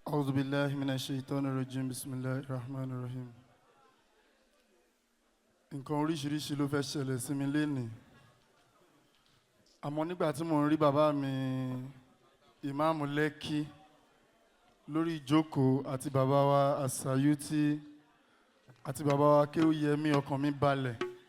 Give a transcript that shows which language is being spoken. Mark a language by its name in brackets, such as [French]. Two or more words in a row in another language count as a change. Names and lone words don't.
[Arabic] أعوذ بالله من الشيطان الرجيم بسم الله الرحمن الرحيم. [Yoruba] Nǹkan oríṣiríṣi ló fẹ́ ṣẹlẹ̀ sí mi lénìí. Àmọ́ nígbà tí mo ń rí bàbá mi Ìmáàmù Lẹ́kì lórí ìjókòó àti bàbá wa Àsàyútì àti bàbá wa Kéwúyẹmí ọkàn mi balẹ̀.